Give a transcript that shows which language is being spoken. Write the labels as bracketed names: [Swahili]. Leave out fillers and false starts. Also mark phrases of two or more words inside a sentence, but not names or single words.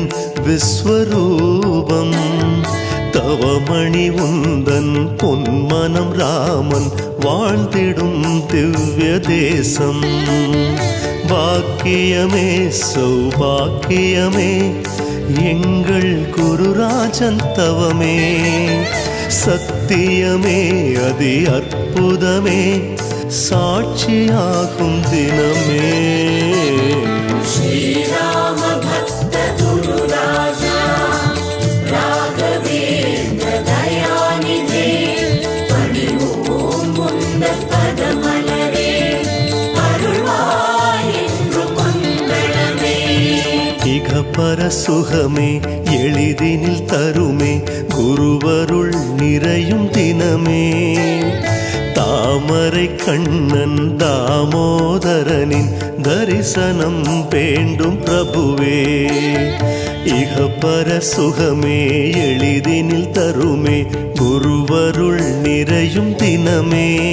[Tamil] விஸ்வரூபம் தவமணி உந்தன் பொன்மனம் ராமன் வாழ்ந்திடும் திவ்ய தேசம் பாக்கியமே சௌபாக்கியமே எங்கள் குருராஜன் தவமே சத்தியமே அதி அற்புதமே சாட்சியாகும் தினமே [Sanskrit] श्रीराम भक्त गुरुराजा राघवेन्द्र दयानिधे [Tamil] பணிவோம் உந்தன் பதமலரே अरुள்வாய் என்று மங்களமே இகபர சுகமே எளிதினில் தருமே குருவருள் நிறையும் தினமே தாமரை கண்ணன் தாமோதரனின் தரிசனம் வேண்டும் பிரபுவே இகபர சுகமே எளிதினில் தருமே குருவருள் நிறையும் தினமே